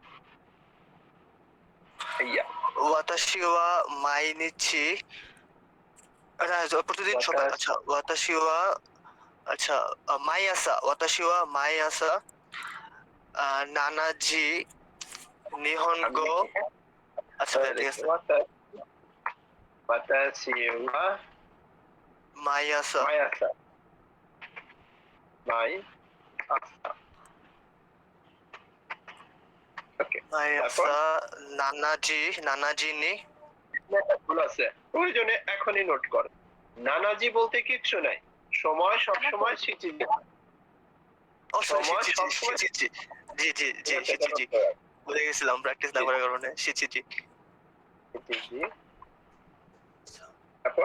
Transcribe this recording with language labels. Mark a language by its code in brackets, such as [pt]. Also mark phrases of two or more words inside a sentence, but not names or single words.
[ja] ইয়া 私は毎日 [bn] প্রতিদিন সকাল আচ্ছা [ja] 私はআচ্ছা毎朝私は毎朝7時日本語 [bn] আচ্ছা ঠিক আছে [ja] 私は毎朝毎朝ওকে 毎朝7時に [bn] ভুল আছে, প্রয়োজনে এখনই নোট কর। নানাজি বলতে কিচ্ছু নাই, সময় সব সময় শিচিজি। ও সময় শিচিজি সবসময় [ja] 七時じじじ七時 [bn] ভুলে গেছিলাম প্র্যাকটিস না করার কারণে শিচিজি শিচিজি। তারপর